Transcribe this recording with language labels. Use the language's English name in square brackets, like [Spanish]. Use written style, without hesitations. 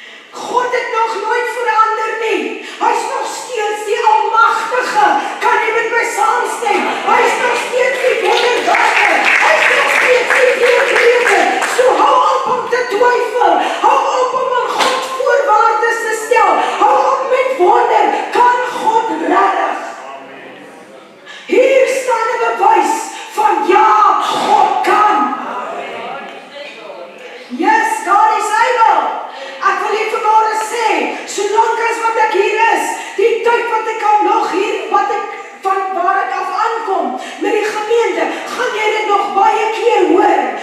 [Afrikaans] God het nog nooit verander nie. Hy is nog steeds die Almagtige. Kan jy met my saamstem? Hy is nog steeds die wonderwerker. Hy is nog steeds die weerlewe. So hou op om te twyfel. Hou op om aan God voorwaardes te stel. Hou op met wonder. Kan God regtig? Hier staan 'n bewys van ja, God kan. [English] Yes, God is able. [Afrikaans] Ek wil hier vanmôre sê, solank as wat ek hier is, die tyd wat ek al nog hier, wat ek van waar ek af aankom, met die gemeente, gaan jy dit nog baie keer hoor.